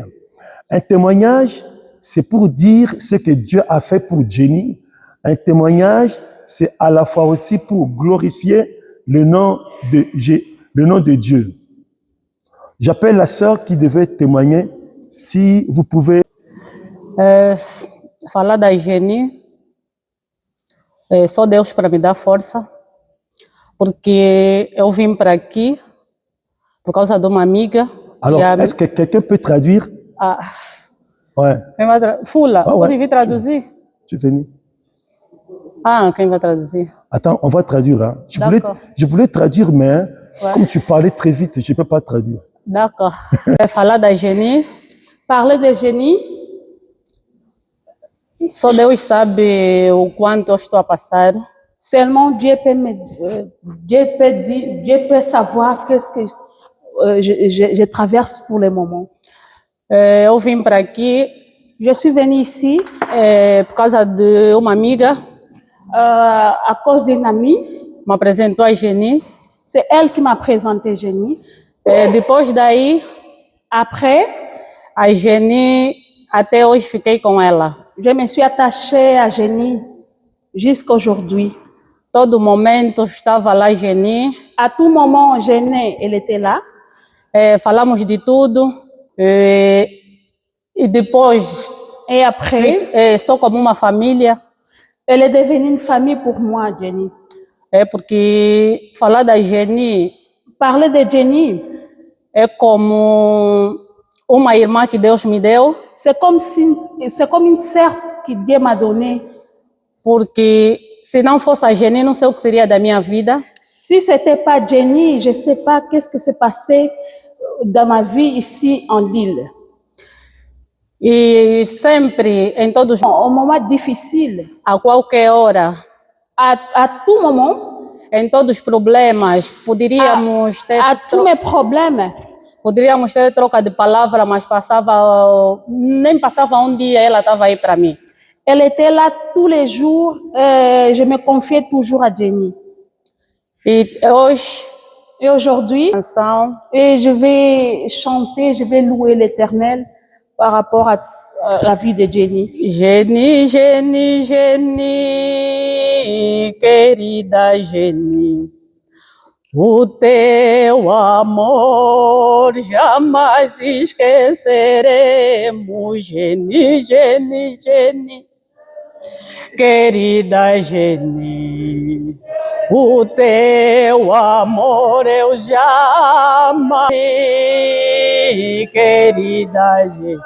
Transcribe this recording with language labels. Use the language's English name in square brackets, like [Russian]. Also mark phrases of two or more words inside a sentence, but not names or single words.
[French] Un témoignage, c'est pour dire ce que Dieu a fait pour Jenny. Un témoignage, c'est à la fois aussi pour glorifier le nom de Dieu. J'appelle la sœur qui devait témoigner. Si vous pouvez... [Portuguese] Falar da Jenny, só Deus para me dar força, porque eu vim para aqui por causa de uma amiga. [French] Alors, est-ce que quelqu'un peut traduire? Ah, ouais. [Portuguese] Fula, [French] Ah, ouais. [Portuguese] pode vir traduzir? [French] Tu es venu. [Portuguese] Ah, quem vai traduzir? [French] Attends, on va traduire. Hein. Je voulais traduire, mais ouais. Comme tu parlais très vite, je ne peux pas traduire. D'accord. [Portuguese] Falar da Jenny. [French] Parler de Jenny, [Portuguese] só Deus sabe o quanto eu estou a passar. [French] Seulement Dieu peut savoir qu'est-ce que je traverse pour le moment. [Portuguese] Eu vim para aqui, [French] je suis venue ici [Portuguese] por causa de uma amiga, [French] à cause d'une amie, [Portuguese] m'apresentou a Jenny. [French] C'est elle qui m'a présenté Jenny. [Portuguese] Depois daí, [French] Après, [Portuguese] a Jenny, até hoje fiquei com ela. [French] je me suis attachée à Jenny jusqu'à aujourd'hui. [Portuguese] Todo momento estava lá Jenny. [French] À tout moment, Jenny, elle était là. [Portuguese] Falamos de tudo. E depois, [French] Et après, [Portuguese] sou como uma família. [French] elle est devenue une famille pour moi, Jenny. [Portuguese] Porque falar da Jenny [French] Parler de Jenny, [Portuguese] é como uma irmã que Deus me deu, [French] c'est comme une sœur que Dieu m'a donnée. [Portuguese] porque se não fosse a Jenny, não sei o que seria da minha vida. [French] Si c'était pas Jenny, je sais pas qu'est-ce que s'est passé dans ma vie ici en Lille. [Portuguese] E sempre, em todos, [French] Au moment difficile, [Portuguese] a qualquer hora, [French] à tout moment, [Portuguese] em todos os problemas, poderíamos ter [French] à tous mes problèmes, [Portuguese] troca de palavra, mas nem passava um dia, ela estava aí para mim. [French] elle était là tous les jours. Je me confiais toujours à Jenny. [Portuguese] E hoje, [French] Et aujourd'hui, [Portuguese] canção, [French] et je vais chanter, je vais louer l'Éternel par rapport à la vie de Jenny. [Portuguese] Jenny, Jenny, Jenny, querida Jenny, o teu amor jamais esqueceremos. Jenny, Jenny, Jenny, querida Jenny, o teu amor eu jamais, querida Jenny.